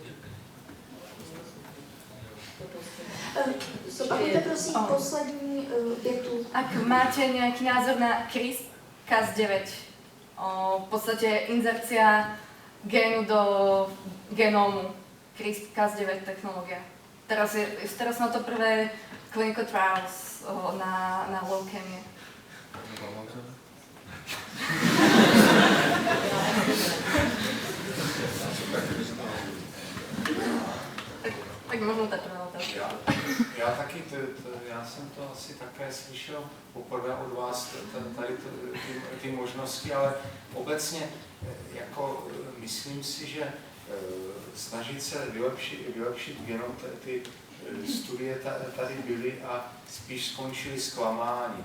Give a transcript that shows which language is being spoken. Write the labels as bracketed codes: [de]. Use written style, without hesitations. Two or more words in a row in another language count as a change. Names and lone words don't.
[cs] Zopakujte prosím poslední větu. [sk] Ak máte nejaký názor na CRISPR-Cas9, v podstate inzercia génu do genómu, CRISPR-Cas9 technológia. Teraz na to prvé [en] clinical trials [sk] na leukémie. [cs] Tak možná ta prvá otázka. Já taky, já jsem to asi také slyšel poprvé od vás, tady ty možnosti, ale obecně jako myslím si, že snažit se vylepšit genom, ty studie tady byly a spíš skončily zklamání.